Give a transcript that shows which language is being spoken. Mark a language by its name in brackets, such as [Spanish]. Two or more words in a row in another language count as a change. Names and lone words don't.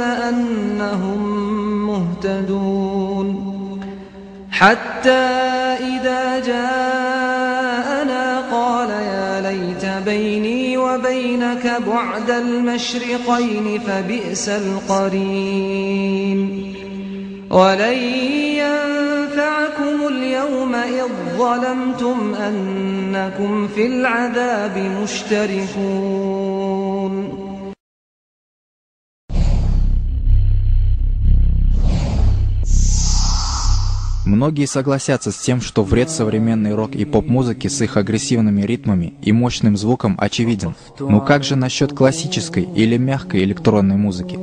[Arabic] أنهم مهتدون حتى إذا جاءنا قال يا ليت بيني وبينك بعد المشرقين فبئس القرين ولن ينفعكم اليوم إذ ظلمتم أنكم في العذاب مشتركون. [Russian] Многие согласятся с тем, что вред современной рок- и поп-музыки с их агрессивными ритмами и мощным звуком очевиден. Но как же насчет классической или мягкой электронной музыки?